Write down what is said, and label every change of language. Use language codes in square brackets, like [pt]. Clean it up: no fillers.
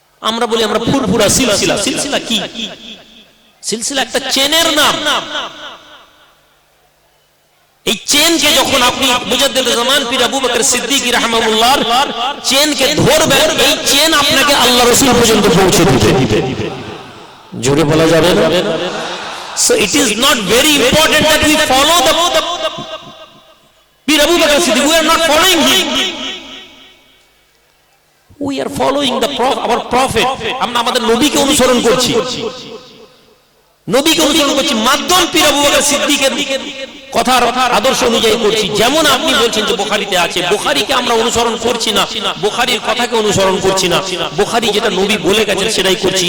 [bn] আমরা বলি আমরা ফুরফুরা সিলসিলা। সিলসিলা কি? সিলসিলা একটা চেনের নাম। এই চেনকে যখন আপনি মুজাদ্দিদুল জামান পীর আবু বকর সিদ্দিক রাহিমাহুল্লাহর চেনকে ধরবেন, এই চেন আপনাকে আল্লাহ রাসূল পর্যন্ত পৌঁছে দিবে। জোরে বলা যাবে না? [en] So it is not very important that we follow the Pir Abu Bakr Siddiq. We are not following him. We are following our prophet. [bn] আমরা আমাদের নবীকে অনুসরণ করছি, নবীকে অনুসরণ করছি, মাধ্যম পীর আবু বকর সিদ্দিকের কথার আদর্শ অনুযায়ী করছি। যেমন আপনি বলছেন যে বুখারীতে আছে, বুখারীকে আমরা অনুসরণ করছি না, বুখারীর কথাকে অনুসরণ করছি না, বুখারী যেটা নবী বলে গেছেন সেটাই করছি।